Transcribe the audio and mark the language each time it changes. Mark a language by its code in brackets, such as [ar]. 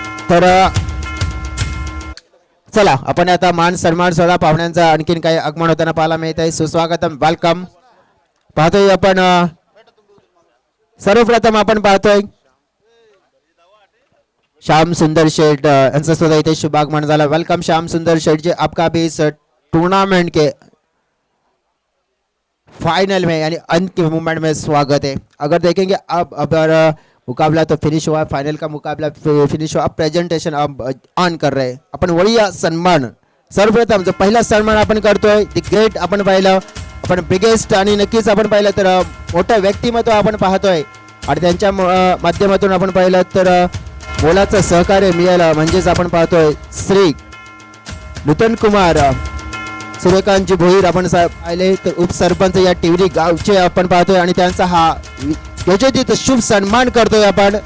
[mr] तर चला आपण आता मान सन्मान सोहळा पाहुण्यांचा आणखीन काही आगमन होताना पाहायला मिळत आहे. सुस्वागतम, वेलकम. पाहतोय आपण सर्वप्रथम आपण पाहतोय श्याम सुंदर शेठ यांचा सुद्धा इथे शुभ आगमन झाला. [hi] वेलकम श्याम सुंदर शेठ जी, आपका भी इस टूर्नामेंट के फाइनल में यानी अंत के मोमेंट में स्वागत है. अगर देखेंगे अब अगर मुकाबला तो फिनिश हुआ, फाइनल का मुकाबला फिनिश हुआ, अब प्रेजेंटेशन अब ऑन कर रहे. [mr] आपण वळीया सन्मान. सर्वप्रथम जो पहिला सन्मान आपण करतोय दी ग्रेट आपण पाहिलं, आपण बिगेस्ट आणि नक्कीच आपण पाहिलं तर मोठं व्यक्तिमत्व आपण पाहतोय आणि त्यांच्या माध्यमातून आपण पाहिलं तर मोलाचं सहकार्य मिळालं. म्हणजेच आपण पाहतोय श्री नूतन कुमार सूर्यकांतजी भोईर आपण पाहिले तर उपसरपंच या टिवरी गावचे आपण पाहतोय आणि त्यांचा हा योजित शुभ सन्मान करतोय आपण.